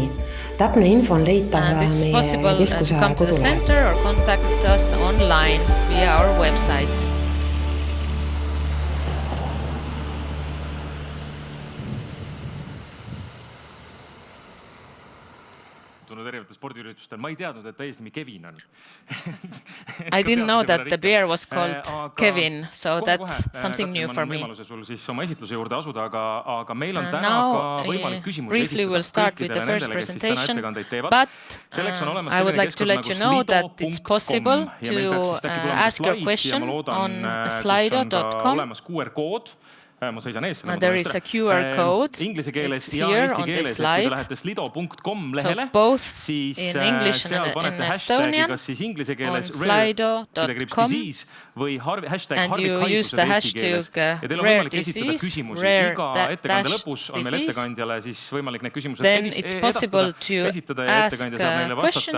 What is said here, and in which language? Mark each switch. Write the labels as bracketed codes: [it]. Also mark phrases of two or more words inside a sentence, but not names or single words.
[et] Täpne info on leitav meie keskuse kodulehelt. erinevatel spordiüritustel. Ma ei teadnud, et ta eesnimi Kevin on. [en] I didn't know that the bear was called Kevin, so that's something new for me. [et] Võimaluse sul siis oma esitluse juurde asuda, aga meil on täna ka võimalik küsimusi esitada kõikidele nendele, kes siis täna ettekandeid teevad. Selleks on olemas selline keskkond nagu slido.com ja meil peaks siis äkki tulema slaid ja ma loodan, kus on ka olemas QR-kood. Ma seisan ees. [en] There is a QR code. [et] Inglise keeles ja eesti keeles, et kui te lähete slido.com lehele, siis seal panete hashtagi kas siis inglise keeles rare.siis või hashtag harvikhaigused eesti keeles. Ja teil on võimalik esitada küsimusi. Iga ettekande lõpus on meil ettekandjale siis võimalik need küsimused esitada ja ettekandja saab neile vastata.